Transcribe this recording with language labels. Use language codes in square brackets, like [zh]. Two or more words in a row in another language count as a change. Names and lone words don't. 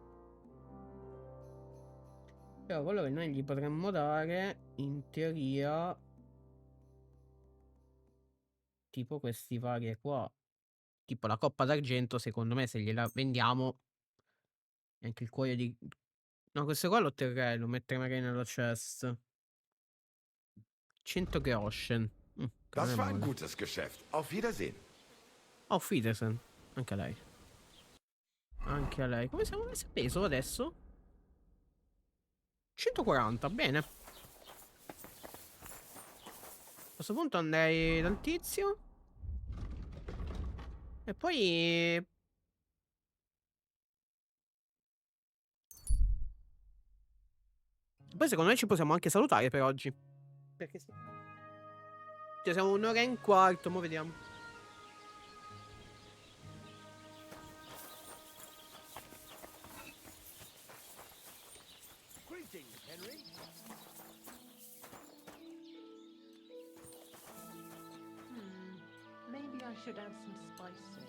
[it] Però quello che noi gli potremmo dare, in teoria, tipo questi vari qua. Tipo la coppa d'argento, secondo me se gliela vendiamo, e anche il cuoio di... No, questo qua lo terrei, lo metterei magari nella chest. 100 Groschen. Che non [de] Das [it] è [de] war ein [it] male. [de] gutes Geschäft. Auf Wiedersehen. Auf Wiedersehen. [it] Anche a lei. Anche a lei. Come siamo messi a peso adesso? 140, bene. A questo punto andrei dal tizio. E poi... Poi secondo me ci possiamo anche salutare per oggi. Perché sì. Cioè siamo 1 ora e un quarto, mo vediamo. [en] Greetings, Henry. Maybe I should add some spices.